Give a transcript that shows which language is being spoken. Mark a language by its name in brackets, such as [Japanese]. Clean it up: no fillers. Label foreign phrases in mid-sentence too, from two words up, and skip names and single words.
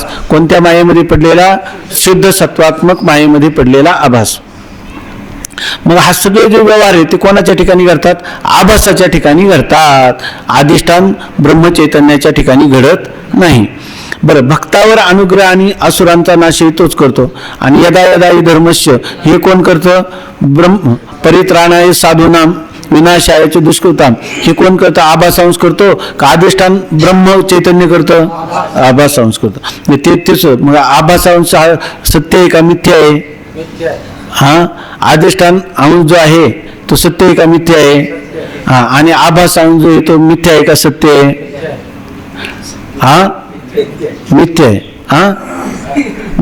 [Marathi] कोणत्या मायेमध्ये पडलेला, शुद्ध सत्वात्मक मायेमध्ये पडलेला आभास. मग हा सगळे जे व्यवहार आहे ते कोणाच्या ठिकाणी घडतात, आभासाच्या ठिकाणी घडतात. अधिष्ठान ब्रह्मचैतन्याच्या ठिकाणी घडत नाही. बरं, भक्तावर अनुग्रह आणि असुरांचा नाशही तोच करतो. आणि [Sanskrit] यदा यदा धर्मस्य [Marathi] हे कोण करतं, ब्रह्म. [Sanskrit] परित्राणाय साधूनाम विनाशायाचे दुष्कृताम [Marathi] हे कोण करतं, आभासांश करतो का अधिष्ठान ब्रह्म चैतन्य करतं, आभासांश करतं. तेच मग आभासांश सत्य आहे का मिथ्या आहे, हा. अधिष्ठान अंश जो आहे तो सत्य आहे का मिथ्या आहे, हा. आणि आभास अंश जो आहे तो मिथ्या आहे का सत्य आहे, हा, मिथ्या आहे, हा.